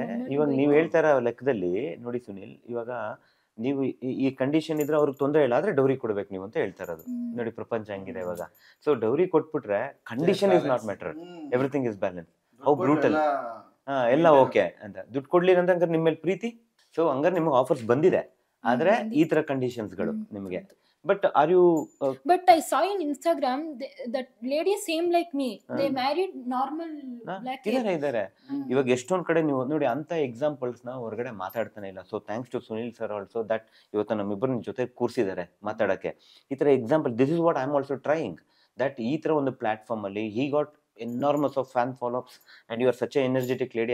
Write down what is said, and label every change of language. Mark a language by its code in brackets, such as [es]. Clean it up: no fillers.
[kn] ಅಂದ್ರೆ ಇವಾಗ ನೀವು ಹೇಳ್ತಾ ಇರೋ ಲೆಕ್ಕದಲ್ಲಿ ನೋಡಿ ಸುನಿಲ್, ಇವಾಗ ನೀವು ಈ ಕಂಡೀಷನ್ ಇದ್ರೆ ಅವ್ರಿಗೆ ತೊಂದರೆ ಇಲ್ಲ, ಆದ್ರೆ ಡೌರಿ ಕೊಡ್ಬೇಕು ನೀವು ಅಂತ ಹೇಳ್ತಾ ಇರೋದು. ನೋಡಿ ಪ್ರಪಂಚ ಹಂಗಿದೆ ಇವಾಗ. ಸೊ ಡೌರಿ ಕೊಟ್ಬಿಟ್ರೆ [en] Condition is not matter, everything is balance. How brutal. [kn] ಎಲ್ಲ ಓಕೆ ಅಂತ ದುಡ್ಡು ಕೊಡ್ಲಿಲ್ಲ ಅಂತ ಹಂಗಾರೆ ನಿಮ್ಮ ಮೇಲೆ ಪ್ರೀತಿ. ಸೊ ಹಂಗಾರೆ ನಿಮಗೆ ಆಫರ್ಸ್ ಬಂದಿದೆ, ಆದ್ರೆ ಈ ತರ ಕಂಡೀಷನ್ಸ್ಗಳು ನಿಮಗೆ. [en] But are you but I saw in Instagram that lady same like me, they married normal black hair. [kn] ಇದಾರೆ ಇವಾಗ ಎಷ್ಟೊಂದ್ ಕಡೆ ನೀವು ನೋಡಿ ಅಂತ ಎಕ್ಸಾಂಪಲ್ಸ್ ನ ಹೊರಗಡೆ ಮಾತಾಡ್ತಾನೆ ಇಲ್ಲ. So thanks to Sunil sir also that ಇವತ್ತು ನಮ್ಮಿಬ್ಬರ ಜೊತೆ ಕೂರಿಸಿದ್ದಾರೆ ಮಾತಾಡಕ್ಕೆ. [en] ಈ ತರ example, this is what I am also trying, that [kn] ಈ ತರ ಒಂದು ಪ್ಲಾಟ್ಫಾರ್ಮ್ ಅಲ್ಲಿ [en] he got enormous of fan follow-ups and you are such a energetic lady.